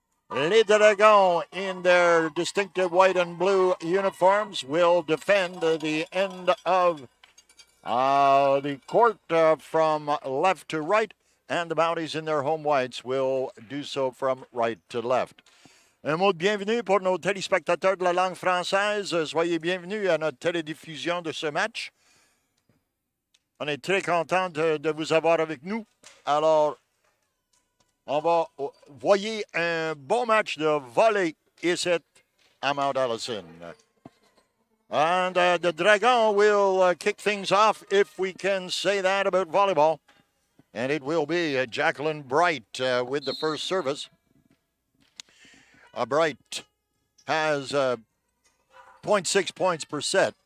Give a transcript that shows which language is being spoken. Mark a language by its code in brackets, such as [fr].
[en] Les Dragons, in their distinctive white and blue uniforms, will defend the end of the court from left to right, and the Mounties in their home whites will do so from right to left. [fr] Un mot de bienvenue pour nos téléspectateurs de la langue française. Soyez bienvenus à notre télédiffusion de ce match. On est très content de vous avoir avec nous. Alors, on va voyer un bon match de volley ici à Mount Allison. [en] And the Dragon will kick things off, if we can say that about volleyball. And it will be Jacqueline Bright with the first service. Bright has 0.6 points per set.